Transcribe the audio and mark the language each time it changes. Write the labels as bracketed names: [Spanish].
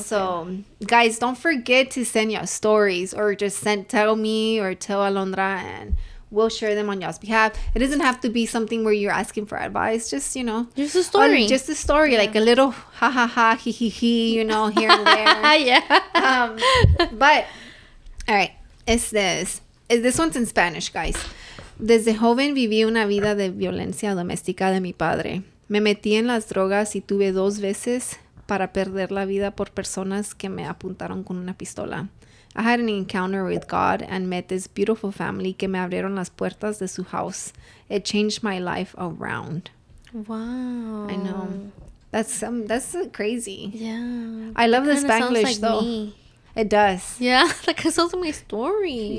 [English] So guys, don't forget to send your stories, or just tell me or tell Alondra, and we'll share them on y'all's behalf. It doesn't have to be something where you're asking for advice. Just, you know. Just a story. Just a story. Like a little ha ha ha, he he he, you know, here and there. Yeah. But, all right. This one's in Spanish, guys. [Spanish] Desde joven viví una vida de violencia doméstica de mi padre. Me metí en las drogas y tuve 2 veces para perder la vida por personas que me apuntaron con una pistola. [English] I had an encounter with God and met this beautiful family [Spanish] que me abrieron las puertas de su [English] house. It changed my life around. Wow. I know. That's crazy. Yeah. I love the Spanglish, like though. Me. It does. Yeah, like it sounds like my story.